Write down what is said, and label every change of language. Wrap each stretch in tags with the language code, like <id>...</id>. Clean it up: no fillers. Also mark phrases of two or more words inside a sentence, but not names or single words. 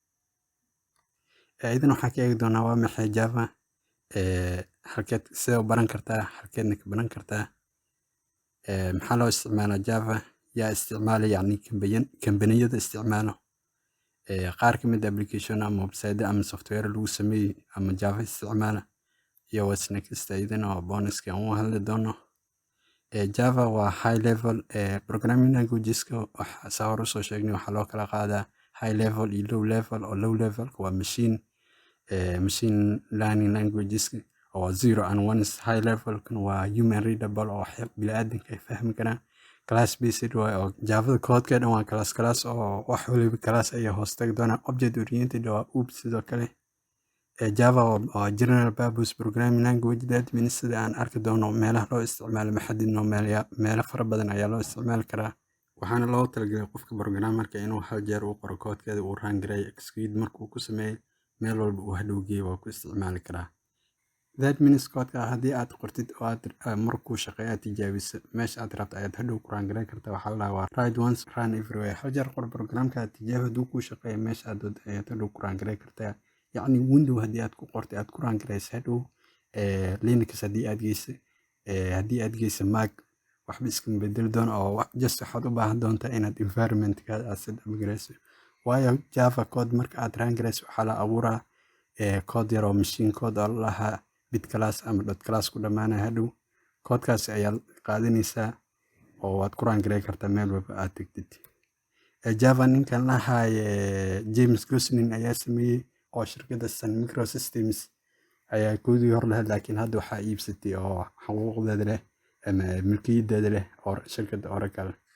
<so>Idan waxaan ka eegi doonaa waa maxay Java, halkeed sidee u baran kartaa, halkeedna ka baran kartaa, maxaa loo isticmaalaa Java, yaa isticmaala, yacni kambaniyada isticmaalo, qaar ka mid ah application ama website ama software lagu sameeyey ama Java isticmaala, iyo</so> <en>what's next</en> <so>idan oo bonuska aan u hadli doono. Java waa</so> <en>high level programming</en> <so>languageska. Waxa saa hore usoo sheegnay waxaa loo kala qaadaa</so> <en>high level</en> <so>iyo</so> <en>low level,</en> <so>oo</so> <en>low level</en> <so>waa</so> <en>machine learning</en> <so>languageska oo 0 and 1.</so> <en>High level</en> <so>kan waa</so> <en>human readable</en> <so>oo bini'aadamka ay fahmi karaan.</so> <en>Class based</en> <so>waa oo Java code-ka dhan waa class oo wax waliba class ay hoos tagi doonaan.</so> <en>Object oriented</en> <so>waa OOP sidoo kale. Java waa</so> <en>general purpose programming language. That means</en> <so>sida aan arki doono meelaha loo isticmaalo maxadidno meelo fara badan ayaa loo isticmaali karaa. Waxaana loo talagalay qofka programmerka inuu hal jeer uu qoro code-keeda uu run gareeyo execute markuu ku sameeyo meel walba uu hadhow geeyo waa ku isticmaali karaa.</so> <en>That means</en> <so>code-ka haddii aad qortid oo aad markuu shaqeeyo aad tijaabiso meesha aad rabto ayaad hadhow ku run gareyn kartaa. Waxaa la dhahaa</so> <en>write once run everywhere.</en> <so>Hal jeer qor programka aad tijaabi hadduu kuu shaqeeyo meesha aad ayaad hadhow ku run gareyn kartaa. yacni window haddii aad ku qortay aad ku run gareyso hadhow Linux haddii aad geyso Mac waxba iskama bedeli doono, oo just waxaad u baahan doontaa inaad environment-kaada aad</so> <en>set up</en> <so>gareyso. Waayo Java code marka aad run gareyso waxaa la abuuraa code yar oo</so> <en>machine code</en> <so>oo la lahaa bit class ama</so> <en>dot class</en> <so>ku dhamaanaya. Hadhow code-kaas ayaa qaadanaysaa oo waad ku run gareyn kartaa meel walba aad tagtid. Java ninkan lahaay James Gosling ayaa sameeyey, oo shirkadda Sun Microsystems ayaa koodii hor lahayd, laakiin hadda waxaa iibsatay oo xuquuqdeeda leh ama milkiyadeeda leh oo shirkadda Oracle.</so>